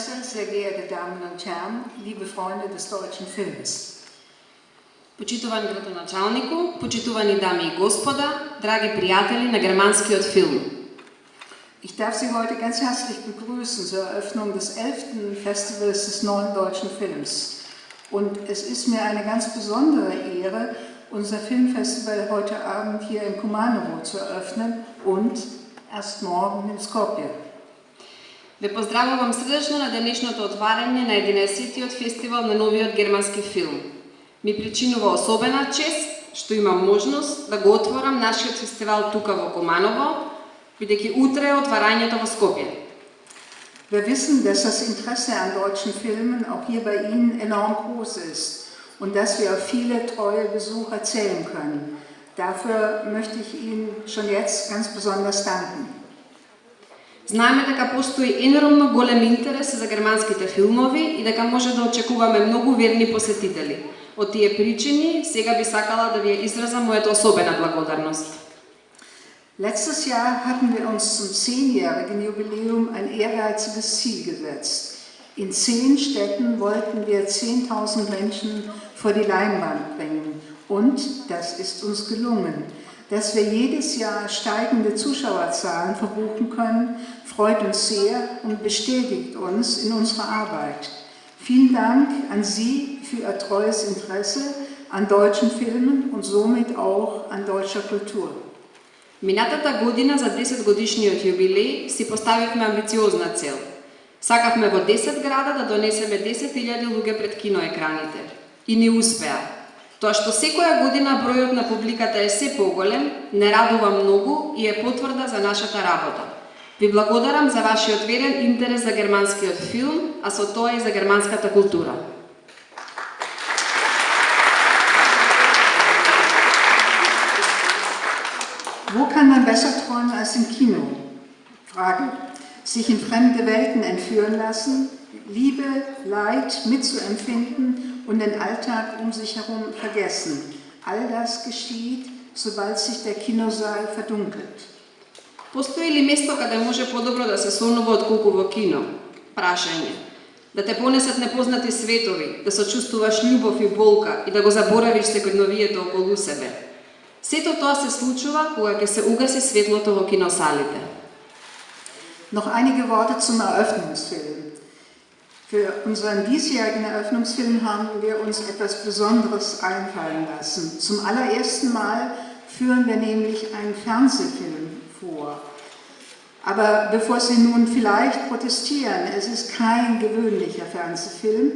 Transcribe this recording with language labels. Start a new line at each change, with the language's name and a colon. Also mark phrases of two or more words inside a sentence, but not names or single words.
German: sehr geehrte Damen und Herren, liebe Freunde des deutschen Films.
Macedonian: Почитувани градоначалнику, почитувани дами и господа, драги приятели на германскиот филм.
German: Ich darf Sie heute ganz herzlich begrüßen zur Eröffnung des 11. Festivals des Neuen Deutschen Films. Und es ist mir eine ganz besondere Ehre, unser Filmfestival heute Abend hier in Kumanovo zu eröffnen und erst morgen in Skopje.
Macedonian: Ве поздравувам срдечно на денешното отварање на 11-тиот фестивал на новиот германски филм. Ми причинува особена чест што имам можност да го отворам нашиот фестивал тука во Kumanovo, бидејќи утре е отварањето во Скопје.
German: Wir wissen, dass das Interesse an deutschen Filmen auch hier bei Ihnen enorm groß ist und dass wir auf viele treue Besucher zählen können. Dafür möchte ich Ihnen schon jetzt ganz besonders danken.
Macedonian: Знаеме дека постои енормно голем интерес за германските филмови и дека може да очекуваме многу верни посетители. Од тие причини, сега би сакала да ви изразам мојата особена благодарност.
German: Letztes Jahr hatten wir uns zum 10-jährigen Jubiläum ein ehrgeiziges Ziel gesetzt. In 10 Städten wollten wir 10.000 Menschen vor die Leinwand bringen. Und das ist uns gelungen. Dass wir jedes Jahr steigende Zuschauerzahlen verbuchen können, freut uns sehr und bestätigt uns in unserer Arbeit. Vielen Dank an Sie für Ihr treues Interesse an deutschen Filmen und somit auch an deutscher Kultur.
Macedonian: Минатата година за 10-годишниот юбилеј си поставивме амбициозна цел. Сакавме во 10 града да донесеме 10.000 луѓе пред киноекраните. И ни успеа. Тоа што секоја година бројот на публиката е се поголем, не радува многу и е потврда за нашата работа. Ви благодарам за вашиот верен интерес за германскиот филм, а со тоа и за германската култура.
German: Wo kann man besser träumen als im Kino? Frage. Sich in fremde Welten entführen lassen, Liebe, Leid mitzuempfinden und den Alltag um sich herum vergessen. All das geschieht, sobald sich der Kinosaal verdunkelt.
Macedonian: Постои ли место каде може подобро да се сонува отколку во кино? Прашање. Да те понесат непознати светови, да сочувствуваш љубов и болка и да го заборавиш секојдневието околу себе. Сето тоа се случува кога ќе се угаси светлото во киносалите.
German: Noch einige Worte zum Eröffnungsfilm. Für unseren diesjährigen Eröffnungsfilm haben wir uns etwas Besonderes einfallen lassen. Zum allerersten Mal führen wir nämlich einen Fernsehfilm vor. Aber bevor Sie nun vielleicht protestieren, es ist kein gewöhnlicher Fernsehfilm.